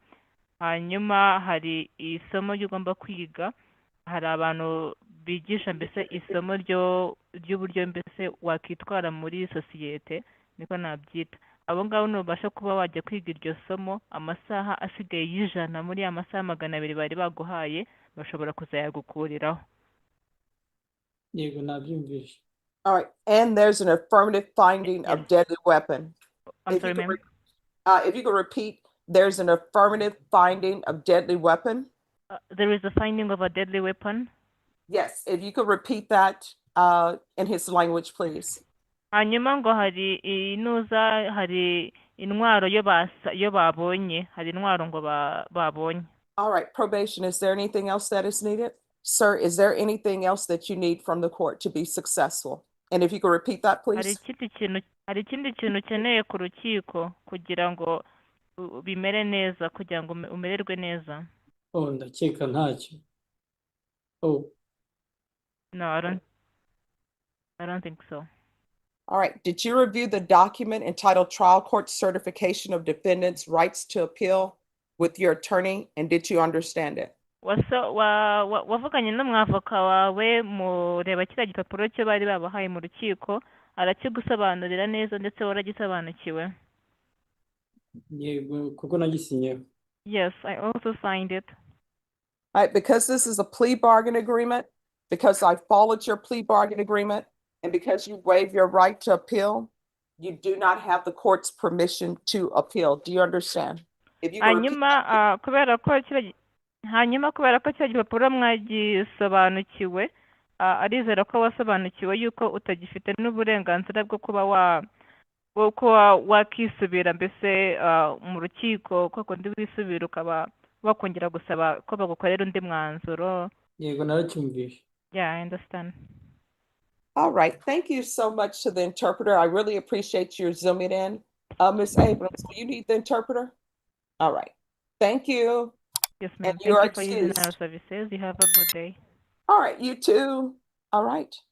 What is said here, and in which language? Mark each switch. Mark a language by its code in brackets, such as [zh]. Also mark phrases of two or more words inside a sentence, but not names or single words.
[rw] Hanyuma hari isomo ry'ugomba kwiga, hari abantu bigisha mbese isomo ry'uburyo mbese wakitwara muri sosiyete, niko nabyita. Abo ngabo nubasha kuba wajya kwiga iryo somo, amasaha asigaye y'100 muri ya masaha 200 bari baguhaye bashobora kuzayagukuriraho. Yego nabyumvishe. [en] All right. And there's an affirmative finding Yes. of deadly weapon. I'm If sorry, you could ma'am. If you could repeat, there's an affirmative finding of deadly weapon. There is a finding of a deadly weapon. Yes, if you could repeat that in his language, please. [rw] Hanyuma ngo hari inuza, hari intwaro yo babonye, hari intwaro ngo babonye. [en] All right, probation, is there anything else that is needed? Sir, is there anything else that you need from the court to be successful? And if you could repeat that, [rw] Hari [en] please. [rw] ikindi kintu ukeneye ku rukiko kugira ngo bimere neza, kugira ngo umererwe neza? Oh, ndakeka ntacyo. Oh, [en] No, I don't think so. All right, did you review the document entitled Trial Court Certification of Defendant's Rights to Appeal with your attorney, and did you understand it? [rw] Wavuganye n'umwavoka wawe mureba kiriya gipapuro cyo bari babahaye mu rukiko, arakigusobanurira neza ndetse waragisobanukiwe? yego kuko nagisinyeho. [en] Yes, I also signed it. All right, because this is a plea bargain agreement, because I followed your plea bargain agreement, and because you waive your right to appeal, you do not have the court's permission to appeal. Do you understand? If you could repeat [rw] Hanyuma kubera ko kiriya gipapuro mwagisobanukiwe, arizera ko wasobanukiwe yuko utagifite n'uburenganzira bwo kuba wakisubira mbese mu rukiko, ko kundi wisubira ukaba wakongera gusaba ko bagukorera undi mwanzuro. Yego naracyumvishe. [en] Yeah, I understand. All right, thank you so much to the interpreter. I really appreciate your zooming in. Ms. Abrams, do you need the interpreter? All right, thank you. Yes, ma'am. And you are Thank you for using our excused. services. You have a good day. All right, you too. All right.